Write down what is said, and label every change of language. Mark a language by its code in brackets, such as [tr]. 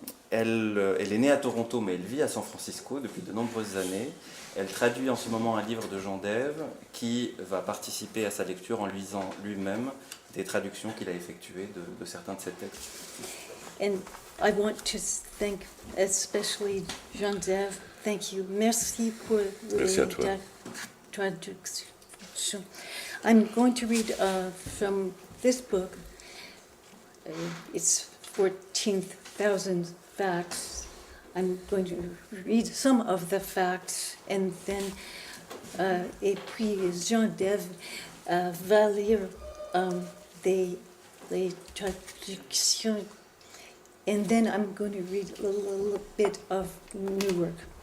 [fr] Elle est née à Toronto, mais elle vit à San Francisco depuis de nombreuses années. Elle traduit en ce moment un livre de Jean Dève qui va participer à sa lecture en lisant lui-même des traductions qu'il a effectuées de certains de ses textes. [en] And I want to thank especially Jean Dève. Thank you. [fr] Merci pour la traduction. [en] I'm going to read from this book. It's 14,000 facts. I'm going to read some of the facts and then [fr] et puis Jean Dève va lire les traductions, [en] and then I'm going to read a little bit of Newark.